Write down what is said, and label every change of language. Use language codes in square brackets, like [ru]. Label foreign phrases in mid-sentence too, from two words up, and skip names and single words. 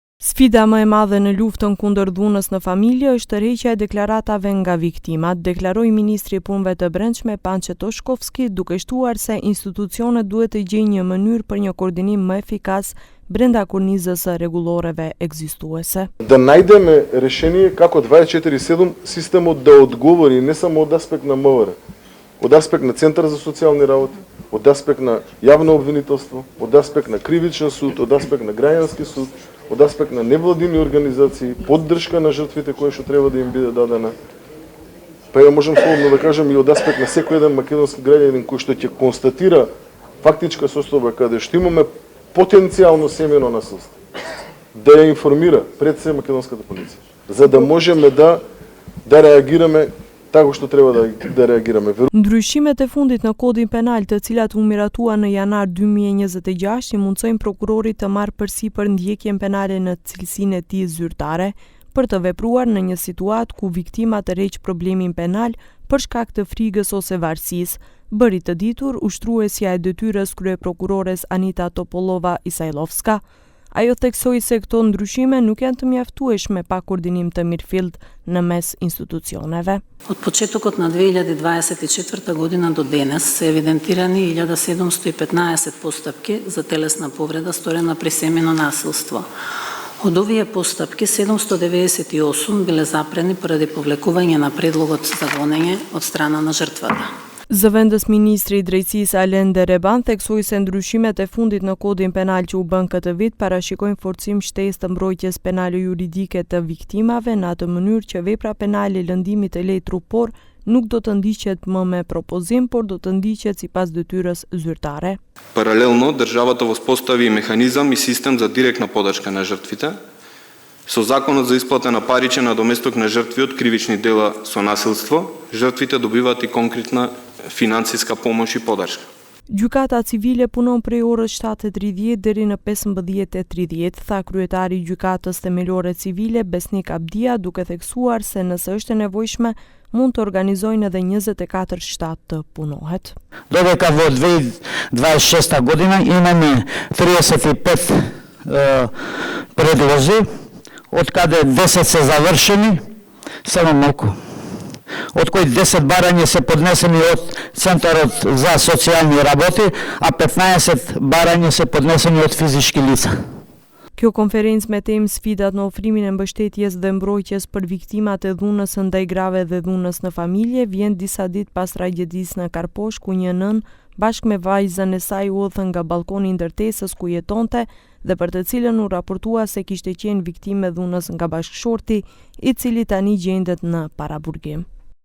[sq] Sfida më e madhe në luftën kundër dhunës në familje është tërheqja e deklaratave nga viktimat, deklaroi Ministri i Punëve të Brendshme Pançe Toshkovski, duke shtuar se institucionet duhet të gjejnë një mënyrë për një koordinim më efikas brenda kornizës së rregulloreve egzistuese. [mk] Да најдеме решение како 24/7 системот да одговори не само од аспект на МВР, од аспект на Центар за социјални работи, од аспект на јавно обвинителство, од аспект на кривичен суд, од аспект на граѓански суд, од аспект на невладини организации, поддршка на жртвите која што треба да им биде дадена. Па ја можем слободно да кажем и од аспект на секој еден македонски граѓанин кој што ќе констатира фактичка состојба каде што имаме потенцијално семено насилство, да ја информира пред се македонската полиција, за да можеме да реагираме tako што треба да реагираме. [sq] Ndryshimet e fundit në kodin penal, të cilat u miratua në janar 2026, i mundsojnë prokurorit të marrë përsipër ndjekjen penale në cilësinë e tij zyrtare për të vepruar në një situatë ku viktima tërheq problemin penal për shkak të frikës ose varësisë, bëri të ditur ushtruesja e detyrës kryeprokurores Anita Topolova Isajlovska. Ajo theksoi se këto ndryshime nuk janë të mjaftueshme pa koordinim të mirëfillt në mes institucioneve. [mk] Од почетокот на 2024 година до денес се евидентирани 1715 постапки за телесна повреда сторена при семено насилство. Од овие постапки 798 биле запрени поради повлекување на предлогот за гонење од страна на жртвата. [sq] Zëvendës Ministri i Drejtësisë Alen Dereban theksoi se ndryshimet e fundit në kodin penal që u bën këtë vit parashikojnë forcim shtesë të mbrojtjes penale juridike të viktimave në atë mënyrë që vepra penale lëndimit të lejë trupor nuk do të ndiqet më me propozim, por do të ndiqet sipas detyrës zyrtare. [mk] Паралелно државата воспостави механизам и систем за директна подршка на жртвите со законот за исплата на паричен надоместок на жртви од кривични дела со насилство. Жртвите добиваат и конкретна финансиска помош и поддршка. [sq] Gjykata civile punon prej orës 7:30 deri në 15:30, tha kryetari i gjykatës themelore civile Besnik Abdia, duke theksuar se nëse është e nevojshme mund të organizojnë edhe 24 shtat të punohet. [mk] Dodека во 2026 година имаме 35 предлози, од каде 10 се завршени, само малку. Од кои 10 барања се поднесени од Центарот за социјални работи, а 15 барања се поднесени од физички лица. [sq] Kjo konferencë me temë sfidat në ofrimin e mbështetjes dhe mbrojtjes për viktimat e dhunës së ndaj grave dhe dhunës në familje vjen disa ditë pas tragjedisë në Karposh, ku një nën bashkë me vajzën e saj u udhën nga balkoni i ndërtesës ku jetonte dhe për të cilën u raportua se kishte qenë viktimë e dhunës nga bashkëshorti, i cili tani gjendet në paraburgim.